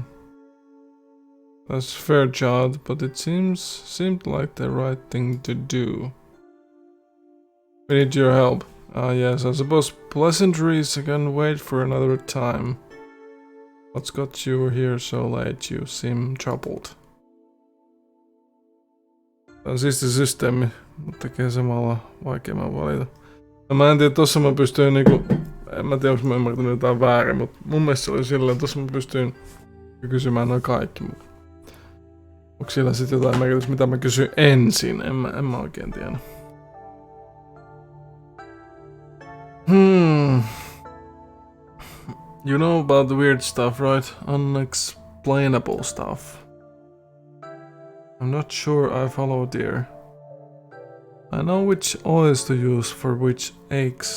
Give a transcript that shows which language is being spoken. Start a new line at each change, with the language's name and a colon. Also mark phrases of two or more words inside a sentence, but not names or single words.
English: That's fair, Jod, but it seemed like the right thing to do. We need your help. Yes, I suppose pleasantries can wait for another time. What's got you here so late? You seem troubled.
Finnish: Tää on siisti systeemi, mutta tekee samalla vaikeamman valita. No, mä en tiedä, tossa mä pystyin niinku... En mä tiedä, onko mä ymmärtänyt jotain väärin, mutta mun mielestä se oli silleen, tossa mä pystyin kysymään noin kaikki. Onko siellä sit jotain merkitystä, mitä mä kysyin ensin? En mä oikein tiedä.
English: You know about the weird stuff, right? Unexplainable stuff. I'm not sure I follow, dear. I know which oils to use for which aches.